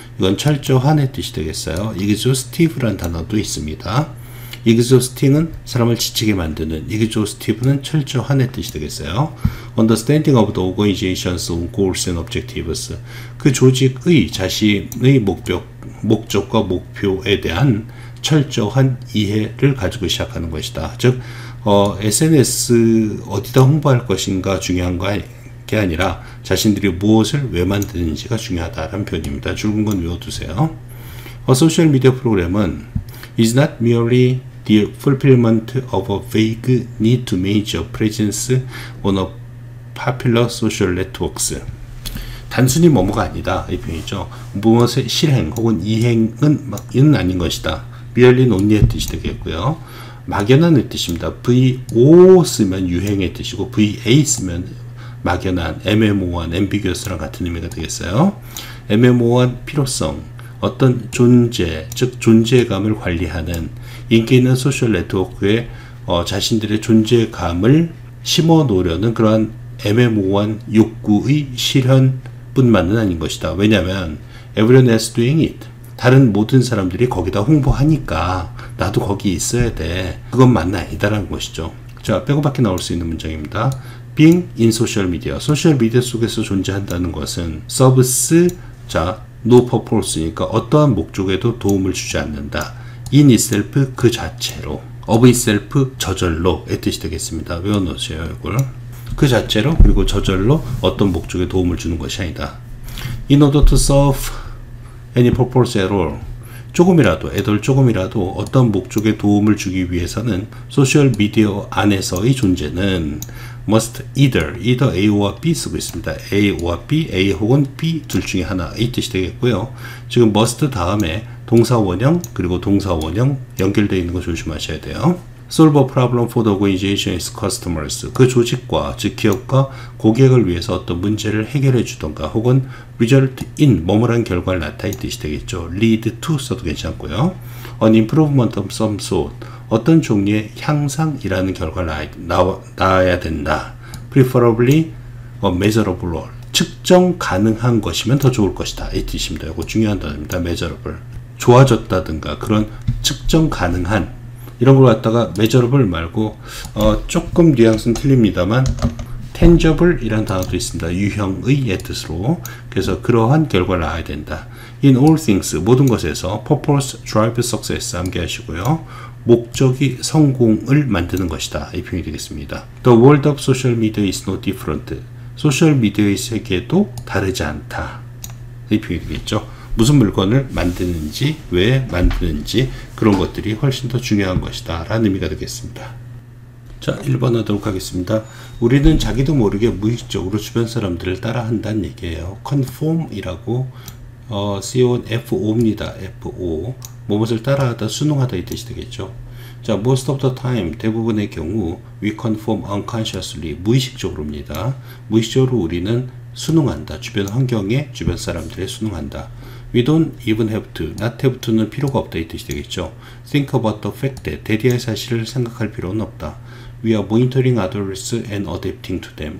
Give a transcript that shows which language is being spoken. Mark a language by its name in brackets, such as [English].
[Korean] 이건 철저한의 뜻이 되겠어요. exhaustive라는 단어도 있습니다. exhausting은 사람을 지치게 만드는, exhaustive는 철저한의 뜻이 되겠어요. [English] understanding of the organization's goals and objectives. [Korean] 그 조직의 자신의 목적과 목표에 대한 철저한 이해를 가지고 시작하는 것이다. 즉, SNS 어디다 홍보할 것인가 중요한 게 아니라 자신들이 무엇을 왜 만드는지가 중요하다는 표현입니다. 줄은 건 외워두세요. 소셜 미디어 프로그램은 [English] is not merely the fulfillment of a vague need to manage a presence on a popular social networks. [Korean] 단순히 뭐뭐가 아니다 이 표현이죠. 무엇의 실행 혹은 이행은 아닌 것이다. merely only의 뜻이 되겠고요. 막연한의 뜻입니다. VO 쓰면 유행의 뜻이고 VA 쓰면 막연한, 애매모호한, ambiguous랑 같은 의미가 되겠어요. 애매모호한 필요성, 어떤 존재, 즉 존재감을 관리하는 인기 있는 소셜 네트워크에 자신들의 존재감을 심어 놓으려는 그러한 애매모호한 욕구의 실현뿐만은 아닌 것이다. [English] 왜냐하면 everyone else doing it. [Korean] 다른 모든 사람들이 거기다 홍보하니까 나도 거기 있어야 돼. 그건 맞나 아니다라는 것이죠. 자, 빼고밖에 나올 수 있는 문장입니다. [English] being in social media. [Korean] 소셜 미디어 속에서 존재한다는 것은 serves, 자, [English] no purpose [Korean] 니까 어떠한 목적에도 도움을 주지 않는다. [English] in itself [Korean] 그 자체로, [English] of itself [Korean] 저절로의 뜻이 되겠습니다. 외워놓으세요 이걸. 그 자체로 그리고 저절로 어떤 목적에 도움을 주는 것이 아니다. [English] in order to serve any purpose at all. [Korean] 조금이라도 어떤 목적에 도움을 주기 위해서는 소셜 미디어 안에서의 존재는 [English] must either [Korean] A와 B 쓰고 있습니다. A와 B, A 혹은 B 둘 중에 하나 이 뜻이 되겠고요. 지금 must 다음에 동사 원형 그리고 동사 원형 연결되어 있는 거 조심하셔야 돼요. [English] solve a problem for the organization as customers. [Korean] 그 조직과 즉 기업과 고객을 위해서 어떤 문제를 해결해 주던가 혹은 [English] result in [Korean] 뭐뭐란 결과를 나타낼 뜻이 되겠죠. [English] lead to [Korean] 써도 괜찮고요. [English] an improvement of some sort. [Korean] 어떤 종류의 향상이라는 결과를 나와야 된다. [English] preferably a measurable. [Korean] 측정 가능한 것이면 더 좋을 것이다. 이 뜻입니다. 이거 중요한 단어입니다. [English] measurable. [Korean] 좋아졌다든가 그런 측정 가능한 이런 걸 갖다가 measurable 말고 조금 뉘앙스는 틀립니다만 tangible 이라는 단어도 있습니다. 유형의 뜻으로. 그래서 그러한 결과를 낳아야 된다. [English] In all things [Korean] 모든 것에서 [English] purpose drive success [Korean] 암기하시고요. 목적이 성공을 만드는 것이다. 이 표현이 되겠습니다. [English] The world of social media is no different. [Korean] 소셜 미디어의 세계도 다르지 않다. 이 표현이 되겠죠. 무슨 물건을 만드는지, 왜 만드는지 그런 것들이 훨씬 더 중요한 것이다 라는 의미가 되겠습니다. 자, 1번 하도록 하겠습니다. 우리는 자기도 모르게 무의식적으로 주변 사람들을 따라 한다는 얘기예요. conform이라고 CONFO입니다. FO 무엇을 따라하다, 순응하다 이 뜻이 되겠죠. [English] 자, most of the time [Korean] 대부분의 경우 [English] we conform unconsciously [Korean] 무의식적으로입니다. 무의식적으로 우리는 순응한다. 주변 환경에 주변 사람들에 순응한다. [English] We don't even have to, not have to는 [Korean] 필요가 없다 이 뜻이 되겠죠. [English] Think about the fact that [Korean] 대리할 사실을 생각할 필요는 없다. [English] We are monitoring others and adapting to them.